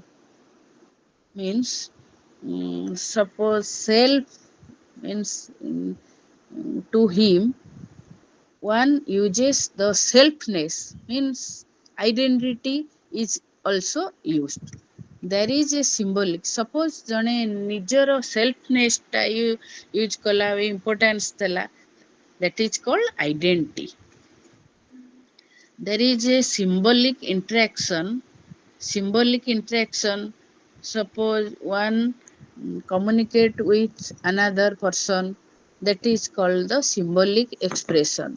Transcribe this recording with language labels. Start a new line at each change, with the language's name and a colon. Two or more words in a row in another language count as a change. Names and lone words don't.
English: Means suppose self means to him one uses the selfness, means identity is also used. There is a symbolic, suppose
Odia: ଜଣେ ନିଜର selfness ଟା ୟୁଜ କଲା importance ଦେଲା,
English: that is called identity. There is a symbolic interaction. Suppose one communicate with another person, that is called the symbolic expression.